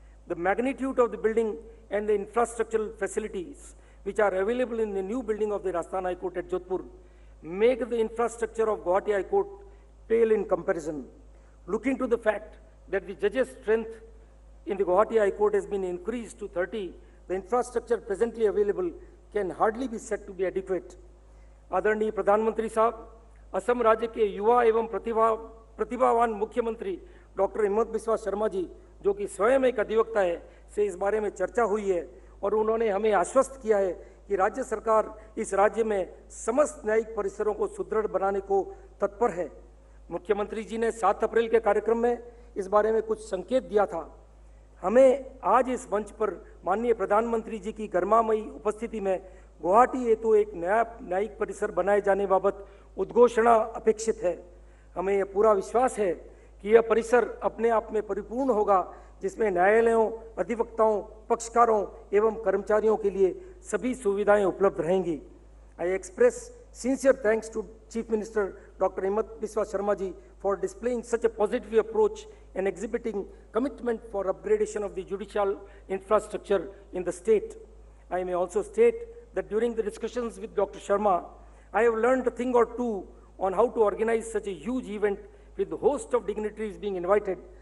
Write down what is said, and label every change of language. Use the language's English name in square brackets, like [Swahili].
[English] The magnitude of the building and the infrastructural facilities which are available in the new building of the Rajasthan High Court at Jodhpur make the infrastructure of Guwahati High Court pale in comparison. Looking to the fact that the judges' strength in the Guwahati High Court has been increased to 30, the infrastructure presently available can hardly be said to be adequate. [Hindi] आदरणीय प्रधानमंत्री साहब, असम राज्य के युवा एवं प्रतिभावान मुख्यमंत्री doctor हिम्मत बिस्वा शर्मा जी, जो कि स्वयं एक अधिवक्ता है, से इस बारे में चर्चा हुई है और उन्होंने हमें आश्वस्त किया है कि राज्य सरकार इस राज्य में समस्त न्यायिक परिसरों को सुदृढ़ बनाने को तत्पर है। मुख्यमंत्री जी ने 7 अप्रैल के कार्यक्रम में इस बारे में कुछ संकेत दिया था। हमें आज इस मंच पर माननीय प्रधानमंत्री जी की गरिमामयी उपस्थिति में गुवाहाटी हेतु एक नया न्यायिक परिसर बनाए जाने बाबत उद्घोषणा अपेक्षित है। हमें यह पूरा विश्वास है कि यह परिसर अपने आप में परिपूर्ण होगा, जिसमें न्यायालयों, अधिवक्ताओं, पक्षकारों एवं कर्मचारियों के लिए सभी सुविधाएं उपलब्ध रहेंगी। [English] I express sincere thanks to Chief Minister Dr. Himmat Biswa Sharma ji for displaying such a positive approach and exhibiting commitment for upgradation of the judicial infrastructure in the state. I may also state that during the discussions with Dr. Sharma, I have learned a thing or two on how to organize such a huge event with a host of dignitaries being invited.